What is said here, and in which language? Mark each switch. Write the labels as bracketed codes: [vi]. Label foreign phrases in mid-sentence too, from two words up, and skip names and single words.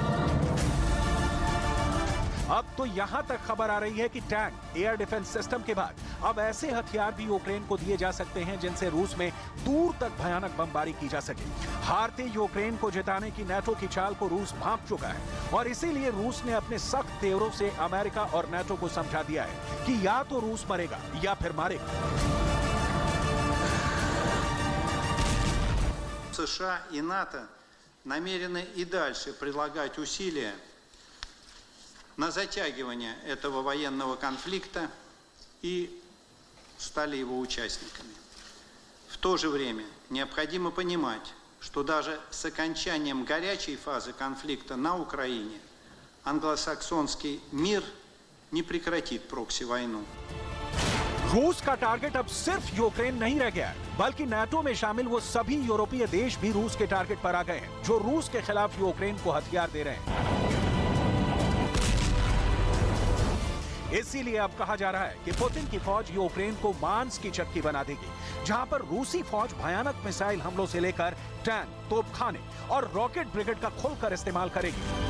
[hi] अब तो यहां तक खबर आ रही है कि टैंक, एयर डिफेंस सिस्टम के बाद अब ऐसे हथियार भी यूक्रेन को दिए जा सकते हैं जिनसे रूस में दूर तक भयानक बमबारी की जा सके। हारते यूक्रेन को जिताने की नाटो की चाल को रूस भांप चुका है और इसीलिए रूस ने अपने सख्त तेवरों से अमेरिका और नाटो को समझा दिया है कि या तो रूस मरेगा या फिर मारेगा। [ru] США и НАТО намерены и дальше прилагать усилия на затягивание этого военного конфликта и стали его участниками. В то же время необходимо понимать, что даже с окончанием горячей фазы конфликта на Украине англосаксонский мир не прекратит прокси-войну. [hi] रूस का टारगेट अब सिर्फ यूक्रेन नहीं रह गया, बल्कि नाटो में शामिल वो सभी यूरोपीय देश भी रूस के टारगेट पर आ गए हैं जो रूस के खिलाफ यूक्रेन को हथियार दे रहे हैं। इसीलिए अब कहा जा रहा है कि पुतिन की फौज यूक्रेन को मांस की चक्की बना देगी, जहां पर रूसी फौज भयानक मिसाइल हमलों से लेकर टैंक, तोपखाने और रॉकेट ब्रिगेड का खुलकर इस्तेमाल करेगी।